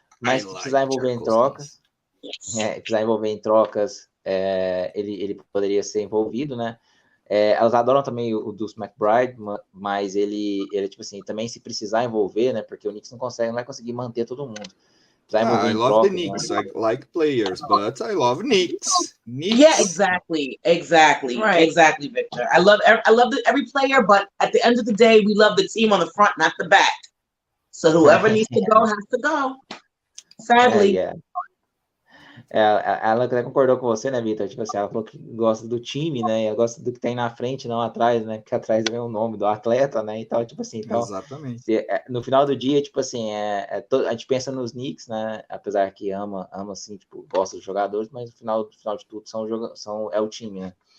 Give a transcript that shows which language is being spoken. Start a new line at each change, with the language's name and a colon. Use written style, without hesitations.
Portuguese: Mas se precisar envolver em trocas, precisar envolver em trocas, ele poderia ser envolvido, né? Elas adoram também o Deuce McBride, mas ele tipo assim, também se precisar envolver, né? Porque o Knicks não vai conseguir manter todo mundo.
English: I love the Knicks. I like players, but I love Knicks. Yeah, exactly, right. Exactly, Victor. I love every player, but at the end of the day, we love the team on the front, not the back. So whoever needs to go has to go. Sadly.
Portuguese: Ela até concordou com você, né, Vitor? Tipo assim, ela falou que gosta do time, né? Ela gosta do que tem na frente, não atrás, né? Porque atrás vem o nome do atleta, né? Então, tipo assim, exatamente. No final do dia, tipo assim, a gente pensa nos Knicks, né? Apesar que ama assim, tipo, gosta dos jogadores, mas no final de tudo é o time, né?